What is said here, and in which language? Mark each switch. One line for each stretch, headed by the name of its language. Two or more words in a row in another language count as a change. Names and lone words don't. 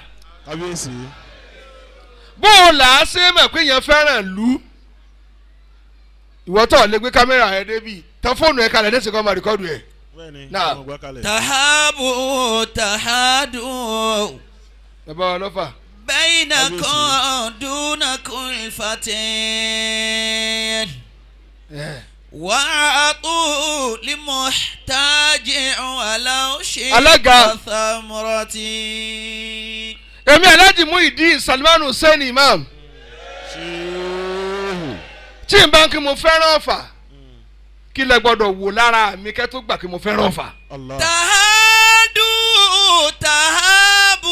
Yoruba: kábíyèsí. bó o là á ṣe mọ̀ pé yẹn fẹ́ràn lù. ìwọ tó lè gbé kámẹ́rà rẹ débi tán fóònù ẹ̀ kalẹ̀ lẹ́sìn kan máa rìkọ́dù ẹ̀. náà
Arabic: تحابوا تهادوا.
Yoruba: bàbá ọlọ́fà.
Arabic: بينكم دون كلفة وأعطوا لمحتاج ولو شيء ثمرة.
Yoruba: èmi Alhaji Muideen Salman Hussein Imam tí n bá ń kí mo fẹ́ràn Ọ̀fà kí lẹ gbọ́dọ̀ wò lára mi kẹ́ tó gbà kí mo fẹ́ràn Ọ̀fà.
Arabic: تهادوا تحابوا.